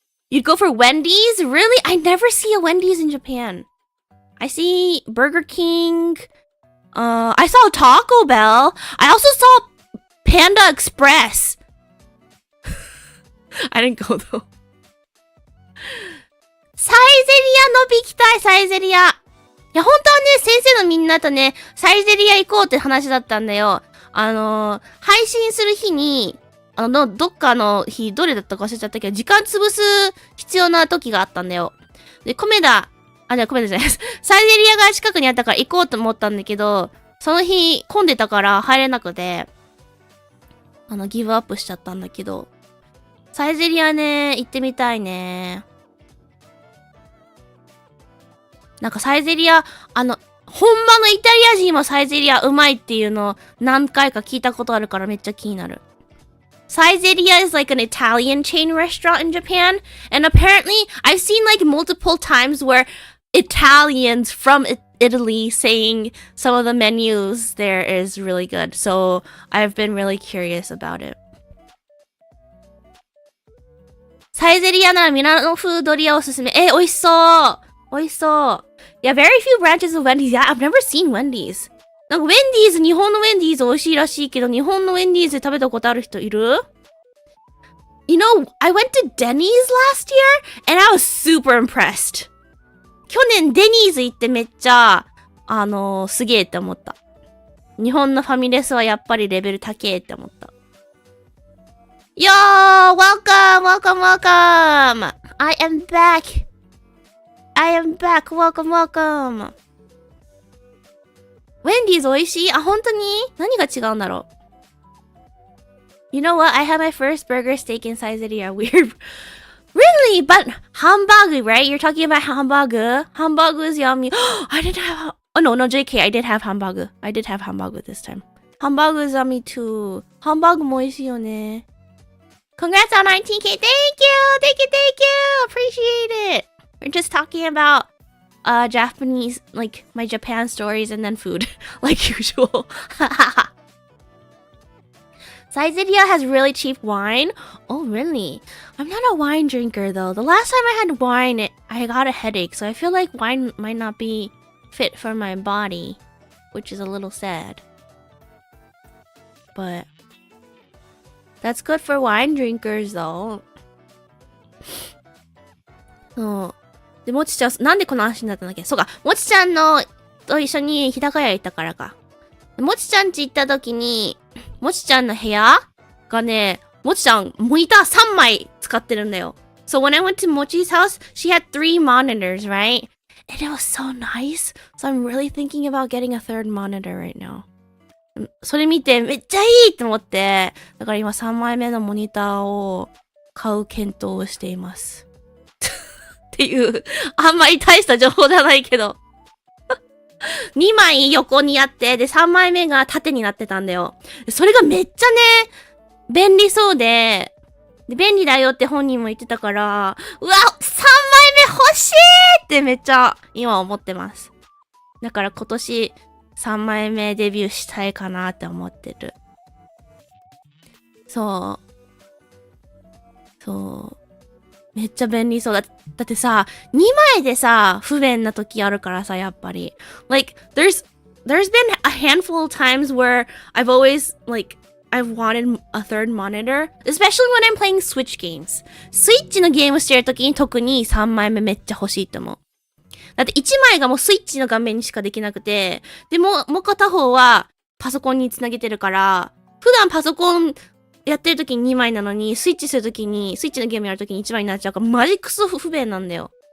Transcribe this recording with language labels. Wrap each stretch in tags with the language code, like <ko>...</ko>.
<en>You'd go for Wendy's? Really? I never see a Wendy's in Japan. I see Burger King. I saw Taco Bell. I also saw Panda Express. I didn't go though.</en> <ja>サイゼリアのびきたい、サイゼリア。いや、本当はね、先生のみんなとね、サイゼリア行こうって話だったんだよ。配信する日に、どっかの日、どれだったか忘れちゃったけど、時間潰す必要な時があったんだよ。で、コメダじゃないです。サイゼリアが近くにあったから行こうと思ったんだけど、その日混んでたから入れなくて、ギブアップしちゃったんだけど、サイゼリアね、行ってみたいね。なんかサイゼリア、本場のイタリア人もサイゼリアうまいっていうのを何回か聞いたことあるからめっちゃ気になる。</ja> <en>Saizeria is like an Italian chain restaurant in Japan, and apparently I've seen like multiple times where Italians from Italy saying some of the menus there is really good. So I've been really curious about it.</en> <ja>サイゼリアならミラノ風ドリアおすすめ。美味しそう。美味しそう。</ja> <en>Yeah, very few branches of Wendy's. Yeah, I've never seen Wendy's.</en> <ja>なんかウェンディーズ、日本のウェンディーズ美味しいらしいけど、日本のウェンディーズで食べたことある人いる？</ja> <en>You know, I went to Denny's last year and I was super impressed.</en> <ja>去年デニーズ行ってめっちゃ、すげえって思った。日本のファミレスはやっぱりレベル高えって思った。</ja> <en>Yo! Welcome! I am back! Welcome!</en> <ja>ウェンディーズ美味しい？あ、本当に？何が違うんだろう？</ja> <en>You know what? I had my first burger steak in Saizeria. Weird. Really? But hamburger, right? You're talking about hamburger? Hamburger is yummy. I didn't have... Oh, no, JK. I did have hamburger. I did have hamburger this time. Hamburger is yummy too.</en> <ja>Hamburger も美味しいよね。</ja> <en>Congrats on 19K. Thank you! Appreciate it. We're just talking about Japanese, like my Japan stories and then food, like usual. Saizeria has really cheap wine. Oh, really? I'm not a wine drinker though. The last time I had wine, I got a headache, so I feel like wine might not be fit for my body, which is a little sad. But that's good for wine drinkers though. Oh.</en> <ja>で、もちちゃん、なんでこの話になったんだっけ？そうか、もちちゃんと一緒に日高屋行ったからか。もちちゃん家行った時に、もちちゃんの部屋がね、もちちゃんモニター3枚使ってるんだよ。</ja> <en>So when I went to Mochi's house, she had 3 monitors, right? And it was so nice. So I'm really thinking about getting a third monitor right now.</en> <ja>それ見てめっちゃいいと思って、だから今3枚目のモニターを買う検討をしています。っていう、あんまり大した情報じゃないけど。2枚横にあって、で、3枚目が縦になってたんだよ。それがめっちゃね、便利そうで、便利だよって本人も言ってたから、うわ、3枚目欲しいってめっちゃ今思ってます。だから今年3枚目デビューしたいかなって思ってる。そう。めっちゃ便利そうだ。だってさ、2枚でさ、不便な時あるからさ、やっぱり。</ja> <en>Like, there's been a handful of times where I've always, like, I've wanted a third monitor, especially when I'm playing Switch games.</en> <ja>スイッチのゲームしてる時に特に3枚目めっちゃ欲しいと思う。だって1枚がもうスイッチの画面にしかできなくて、でもう片方はパソコンにつなげてるから、普段パソコンやってる時に2枚なのに、スイッチする時に、スイッチのゲームやる時に1枚になっちゃうから、マジクソ不便なんだよ。</ja>